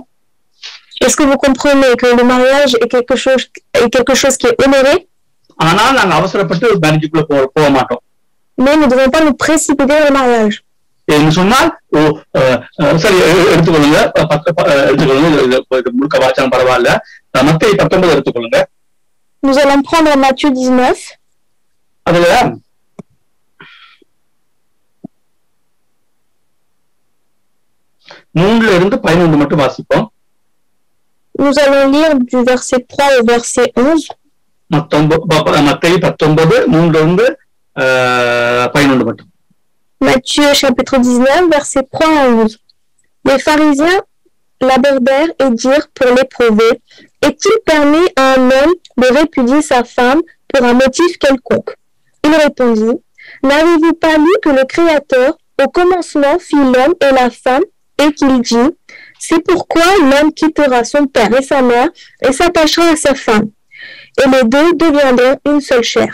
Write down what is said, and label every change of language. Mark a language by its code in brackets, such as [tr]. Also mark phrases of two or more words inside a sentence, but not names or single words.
[fr] Est-ce que vous comprenez que le mariage est quelque chose qui est honoré? [ta] ஆனால் நாங்க அவசரப்பட்டு மேரேஜுக்குள்ள போக மாட்டோம். [fr] Mais nous ne devons pas nous précipiter dans le mariage. [ta] என்று சொன்னால் சரி எடுத்துக்கொள்ளுங்க, முழுக்க வாச்சாலும் பரவாயில்ல, மத்தேயு 19 எடுத்துக்கொள்ளுங்க. [fr] Nous allons prendre Matthieu 19. [ta] அதுல 3-11 மட்டும் வாசிப்போம். [fr] Nous allons lire du verset 3 au verset 11. [ta] மத்தேயு 19, 3-11 மட்டும். [fr] Matthieu chapitre 19, versets 3 à 11. Les pharisiens l'abordèrent et dirent pour l'éprouver: est-il permis à un homme de répudier sa femme pour un motif quelconque? Il répondit: n'avez-vous pas lu que le Créateur au commencement fit l'homme et la femme, et qu'il dit: c'est pourquoi l'homme quittera son père et sa mère et s'attachera à sa femme, et les deux deviendront une seule chair.